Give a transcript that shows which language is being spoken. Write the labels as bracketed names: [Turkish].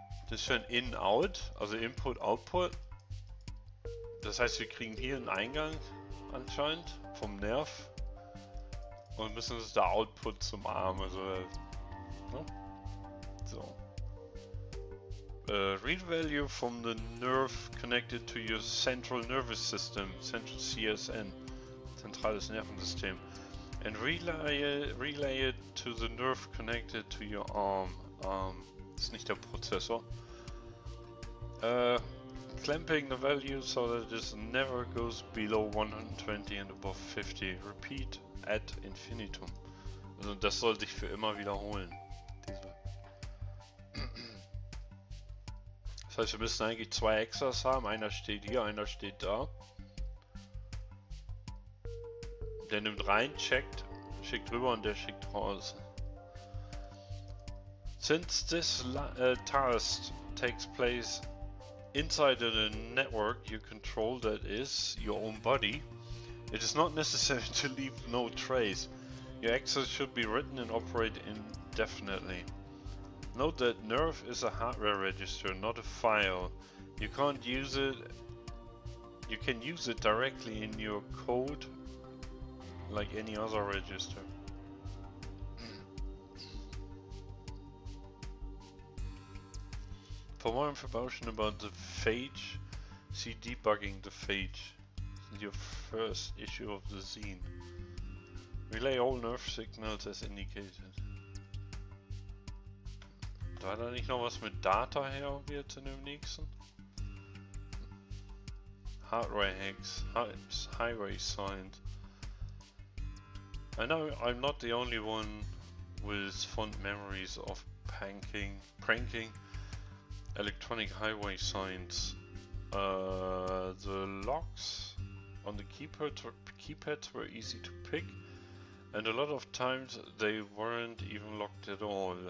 [German] Das ist schon In-Out, also Input-Output. Das heißt, wir kriegen hier einen Eingang anscheinend vom Nerv und müssen uns da Output zum Arm, also ne? So. [English] Read value from the nerve connected to your central nervous system, central CSN, [German] zentrales Nervensystem, [English] and relay it to the nerve connected to your arm. [German] Das ist nicht der Prozessor. [English] Clamping the value so that it never goes below 120 and above 50. Repeat ad infinitum. [German] Also das soll sich für immer wiederholen. Das heißt, wir müssen eigentlich zwei Extras haben. Einer steht hier, einer steht da. Der nimmt rein, checkt, schickt rüber und der schickt raus. [English] Since this task takes place inside the network you control, that is your own body, it is not necessary to leave no trace. Your access should be written and operate indefinitely. Note that nerve is a hardware register, not a file. You can't use it. You can use it directly in your code like any other register. For more information about the phage, see Debugging the Phage, your first issue of the zine. Relay all nerve signals as indicated. [German] War da nicht noch was mit Data her wird in dem nächsten? [English] Hardware hacks, highway signs. I know I'm not the only one with fond memories of pranking electronic highway signs. The locks on the keypads were easy to pick, and a lot of times they weren't even locked at all.